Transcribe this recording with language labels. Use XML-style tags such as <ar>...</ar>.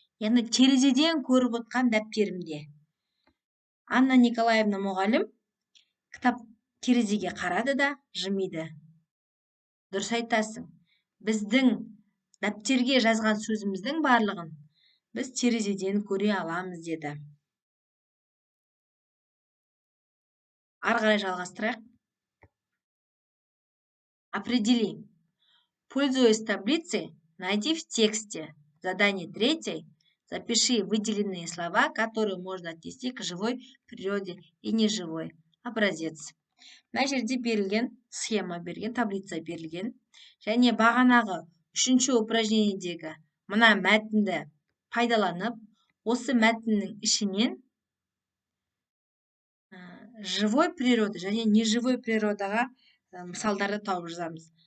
<kk>Яғни терезеден көріп отқан дәптерімде. Анна Николаевна мұғалім кітап терезеге қарады да жымиды. Дұрыс айтасың. Біздің дәптерге жазған сөзіміздің барлығын біз терезеден көре аламыз деді. Ары қарай жалғастырайық.</kk> <ru>Определи. Пользуясь таблицей, найди в тексте. Задание 3. Запиши выделенные слова, которые можно отнести к живой природе и неживой. Образец.</ru> <kk>Мына жерде берілген схема берілген, таблица берілген. Және бағанағы 3-ші упражнениедегі мына мәтінді пайдаланып, осы мәтіннің ішінен</kk> <ru>живой природа</ru> <kk>және неживой природаға мысалдарды тауып жазамыз.</kk>